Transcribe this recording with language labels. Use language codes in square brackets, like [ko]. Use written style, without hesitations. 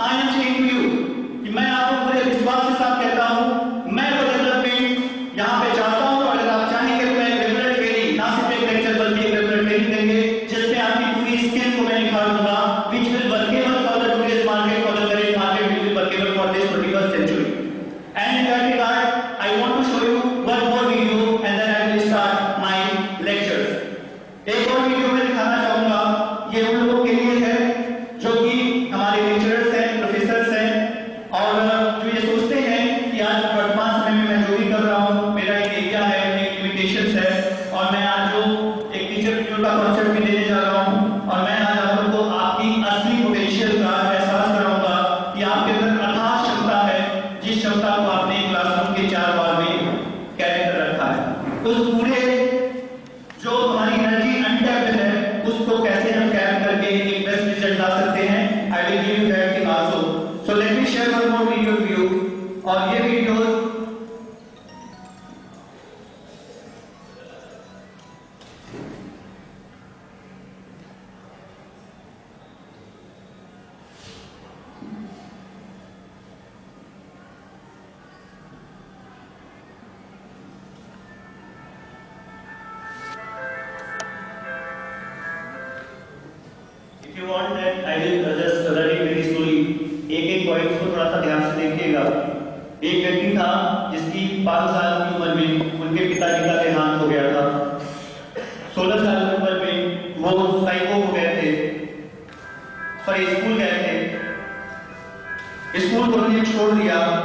[en] I am saying to you [hi] कि मैं आपको पूरे विश्वास के साथ कहता हूं, मैं वो डेवलपमेंट यहां पे चाहता हूं। और अगर आप चाहेंगे तो मैं रेगुलर ट्रेनिंग, ना सिर्फ एक लेक्चर बल्कि एक रेगुलर ट्रेनिंग देंगे, जिसमें आपकी पूरी स्किल को मैं निखार दूंगा, [en] which will workable for the today's market, for the current market, which will workable for this 21st century. And in that regard, I want to show you one more video and then I will start my lectures. [hi] एक और video में दिखाना चाहूंगा, ये उन लोगों के लिए है जो कि हमारे लेक्चरर्स हैं, प्रोफेसर्स हैं, और जो ये सोचते हैं कि आज वर्तमान समय में मैं जो भी कर रहा हूँ, मेरा एक एरिया है, एक लिमिटेशंस है, और मैं आज जो एक टीचर ट्यूटर का कॉन्सेप्ट भी देने जा रहा हूँ, और मैं आज आप लोगों को आपकी असली पोटेंशियल का एहसास कराऊंगा कि आपके अंदर अथाह क्षमता है, जिस क्षमता को आपने क्लासरूम के 4 वॉल में कैरी कर रखा है। तो उस पूरे जो हमारी एनर्जी अनटैप्ड है, उसको कैसे हम कैरी करके एक बेस्ट रिजल्ट ला सकते हैं। [en] I will give you that thing also. So let me share one more video with you. [hi] और ये video [en] If you want that, I will just run it very slowly. [hi] एक points को थोड़ा सा ध्यान से देखिएगा। एक व्यक्ति था जिसकी 5 साल की उम्र में उनके पिताजी का देहांत हो गया था। 16 साल की उम्र में वो साइको हो गए थे, स्कूल गए थे, स्कूल को उन्होंने छोड़ दिया।